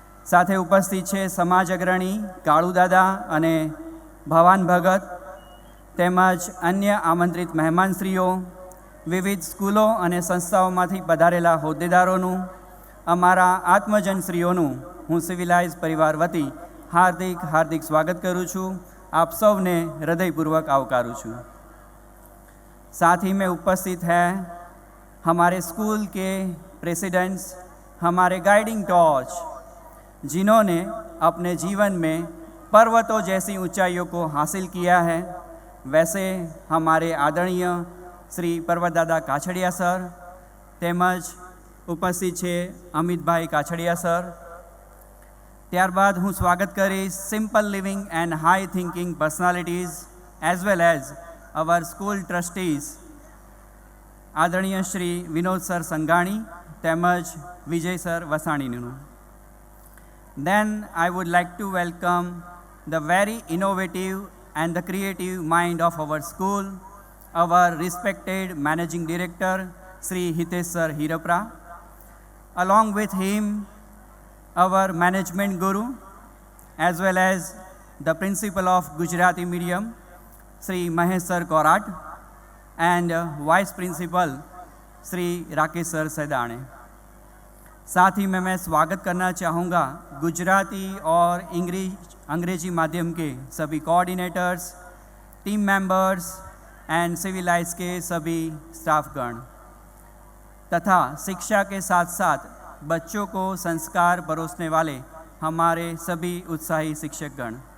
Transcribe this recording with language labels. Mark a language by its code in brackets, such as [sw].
[gu] સાથે ઉપસ્થિત છે સમાજ અગ્રણી કાળુદાદા અને ભવાન ભગત, તેમજ અન્ય આમંત્રિત મહેમાનશ્રીઓ, વિવિધ સ્કૂલો અને સંસ્થાઓમાંથી પધારેલા હોદ્દેદારોનું, અમારા આત્મજનશ્રીઓનું હું સિવિલાઇઝ પરિવાર વતી હાર્દિક હાર્દિક સ્વાગત કરું છું. આપ સૌને હૃદયપૂર્વક આવકારું છું. [hi] साथ ही में उपस्थित हैं हमारे स्कूल के प्रेसिडेंट्स, हमारे गाइडिंग टॉर्च, जिन्होंने अपने जीवन में पर्वतों जैसी ऊंचाइयों को हासिल किया है. वैसे हमारे आदरणीय श्री पर्वतदादा काछड़िया सर, [gu] તેમજ ઉપસ્થિત છે અમિતભાઈ કાછડિયા સર. ત્યારબાદ હું સ્વાગત કરીશ [en] simple living and high thinking personalities as well as our school trustees [gu] આદરણીય શ્રી વિનોદ સર સંઘાણી તેમજ વિજય sir વસાણીનું. [en] Then I would like to welcome the very innovative and the creative mind of our school, our respected managing director Sri Hitesh Sir Hirapra. Along with him, our management guru as well as the principal of Gujarati medium Shri Mahesh sir Korat and vice principal Shri Rakesh sir Saidane. [hi] साथ ही में मैं स्वागत करना चाहूँगा गुजराती और अंग्रेजी माध्यम के सभी coordinators, team members and civilised के सभी स्टाफगण तथा शिक्षा के साथ साथ बच्चों को संस्कार परोसने वाले हमारे सभी उत्साही शिक्षकगण.